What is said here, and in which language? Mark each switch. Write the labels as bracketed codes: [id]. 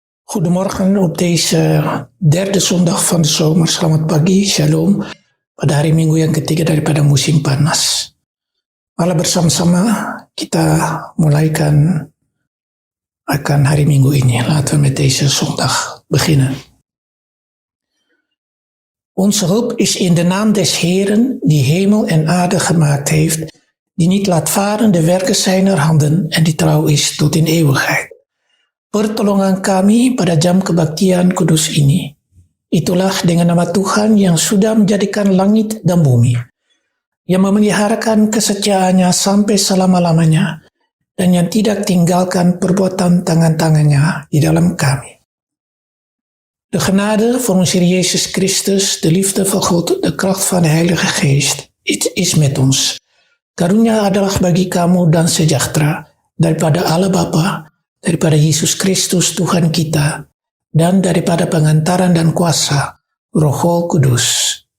[nl] Goedemorgen op deze derde zondag van de zomer. [id] Selamat pagi, shalom. Pada hari Minggu yang ketiga daripada musim panas. Mari bersama-sama kita mulaikan akan hari Minggu ini. [nl] Laten we met deze zondag beginnen. Onze hulp is in de naam des Heeren, die hemel en aarde gemaakt heeft, die niet laat varen de werken zijner handen en die trouw is tot in eeuwigheid. [id] Pertolongan kami pada jam kebaktian kudus ini. Itulah dengan nama Tuhan yang sudah menjadikan langit dan bumi, yang memeliharakan kesetiaannya sampai selama-lamanya, dan yang tidak tinggalkan perbuatan tangan-tangannya di dalam kami. [nl] De genade van onze Heer Jezus Christus, de liefde van God, de kracht van de Heilige Geest is met ons. [id] Karunia adalah bagi kamu dan sejahtera daripada Allah Bapa, daripada Yesus Kristus Tuhan kita, dan daripada pengantaran dan kuasa Roh Kudus.